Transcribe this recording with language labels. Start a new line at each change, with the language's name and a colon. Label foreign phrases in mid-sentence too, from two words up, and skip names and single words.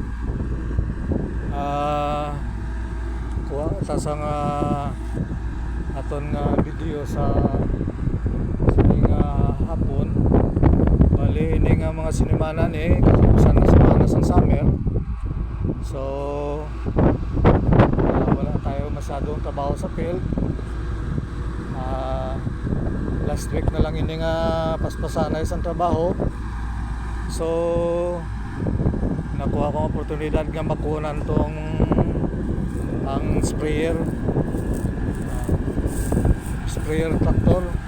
Hiligaynon: Kuha sa nga aton nga video sa nga hapon. Bali ini nga mga sinimana ni katapusan na semana sa summer.
Filipino: So wala tayo masyadong trabaho sa field.
English: Last week
Hiligaynon: na lang ini nga paspasan na isang trabaho. So nakuha ko oportunidad nga makunan tong ang sprayer tractor.